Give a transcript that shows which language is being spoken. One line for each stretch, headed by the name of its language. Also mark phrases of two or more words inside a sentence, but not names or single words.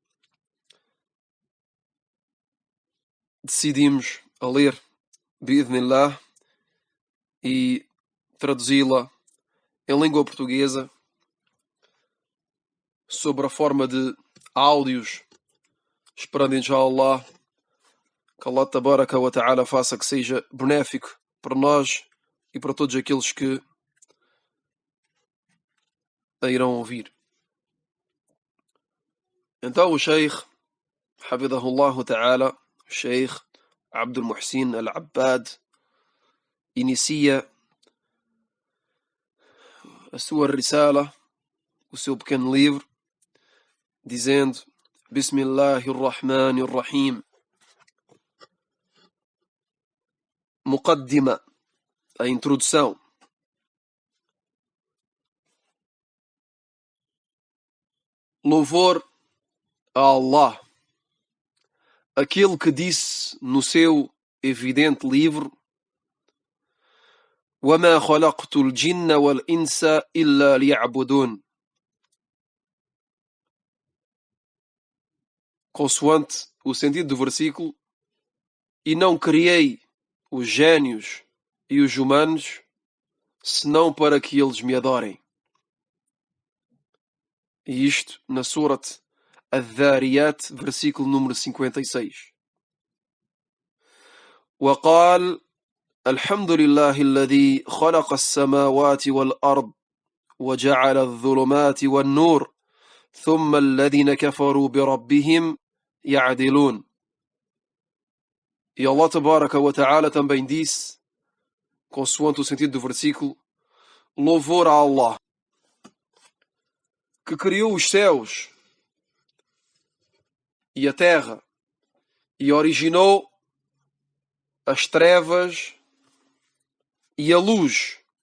Portuguese: decidimos a ler bi'idhnillah e traduzi-la em língua portuguesa sobre a forma de áudios, esperando inshallah que
Arabic: الله تبارك وتعالى
Portuguese: faça que seja benéfico para nós e para todos aqueles que a irão ouvir. Então o Sheikh,
Arabic: حفظه الله تعالى,
Portuguese: o Sheikh Abdul Muhsin Al-Abbad, inicia a sua risala, o seu pequeno livro, dizendo: Bismillahirrahmanirrahim. Muqaddima, a introdução. Louvor a Allah, aquele que disse no seu evidente livro:
Arabic: وَمَا خَلَقْتُ الْجِنَّ وَالْإِنسَ إِلَّا لِيَعْبُدُونَ.
Portuguese: Consoante o sentido do versículo, e não criei os génios e os humanos senão para que eles me adorem. E isto na Surat Adh-Dhariyat, versículo número 56.
Arabic: وقال الحمد لله الذي خلق السماوات والأرض وجعل الظلمات والنور ثم الذين كفروا بربهم يعدلون.
Portuguese: E
Arabic: الله تبارك وتعالى
Portuguese: também disse, consoante o sentido do versículo: louvor a Allah, que criou os céus e a terra e originou as trevas e a luz.